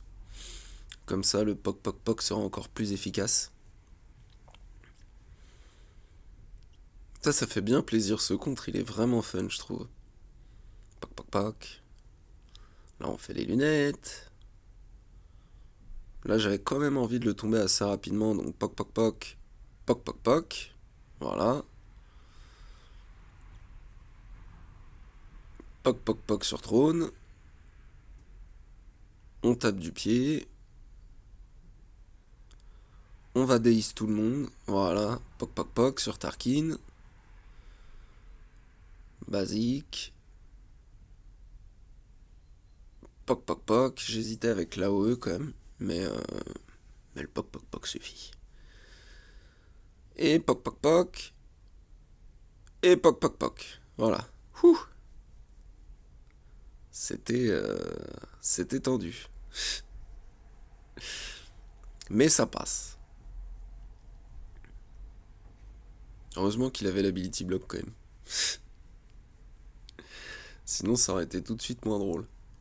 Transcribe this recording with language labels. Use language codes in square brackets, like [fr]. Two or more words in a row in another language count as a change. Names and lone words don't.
[fr] Comme ça, le poc poc poc sera encore plus efficace. Ça fait bien plaisir ce contre, il est vraiment fun, je trouve. Poc poc poc. Là, on fait les lunettes. Là, j'avais quand même envie de le tomber assez rapidement, donc poc poc poc. Poc poc poc. Voilà. Poc poc poc sur trône. On tape du pied. On va déis tout le monde. Voilà. Poc poc poc sur Tarkin. Basique. Poc poc poc. J'hésitais avec l'AOE quand même. Mais le poc poc poc suffit. Et poc poc poc. Et poc poc poc. Voilà. Ouh. C'était tendu. Mais ça passe. Heureusement qu'il avait l' [en] ability block [fr] quand même. Sinon ça aurait été tout de suite moins drôle.